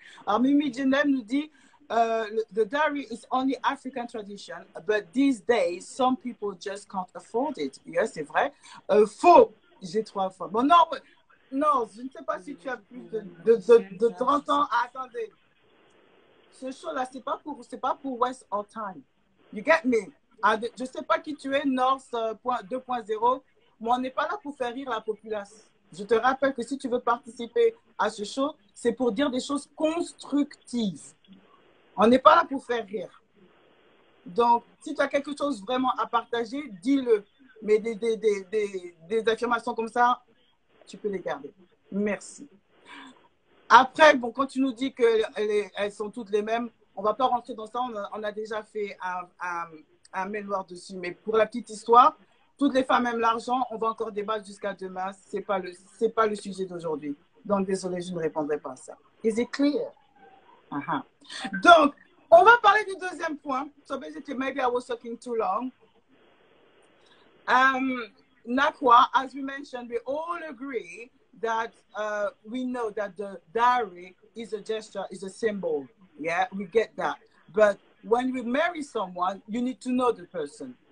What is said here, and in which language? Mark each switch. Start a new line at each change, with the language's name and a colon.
French: Alors, Mimi Jenem nous dit,
English: the dowry is only African tradition, but these days, some people just can't afford it.
French: Yes, c'est vrai. Faux, j'ai 3 fois. Bon, non, je ne sais pas si tu as plus de 30 ans. Attendez. Ce show-là, c'est pas pour
English: waste our time. You get me?
French: Je ne sais pas qui tu es, North 2.0, mais on n'est pas là pour faire rire la population. Je te rappelle que si tu veux participer à ce show, c'est pour dire des choses constructives. On n'est pas là pour faire rire. Donc, si tu as quelque chose vraiment à partager, dis-le. Mais des affirmations comme ça, tu peux les garder. Merci. Après, bon, quand tu nous dis qu'elles sont toutes les mêmes, on ne va pas rentrer dans ça. On a déjà fait un mémoire dessus. Mais pour la petite histoire, toutes les femmes aiment l'argent. On va encore débattre jusqu'à demain. Ce n'est pas le sujet d'aujourd'hui. Donc, désolé, je ne répondrai pas à ça.
English: Is it clear?
French: Donc, on va parler du deuxième point.
English: So basically, maybe I was talking too long. Nakwa, as we mentioned, we all agree that we know that the dowry is a gesture, is a symbol. Yeah, we get that. But when you marry someone, you need to know the person.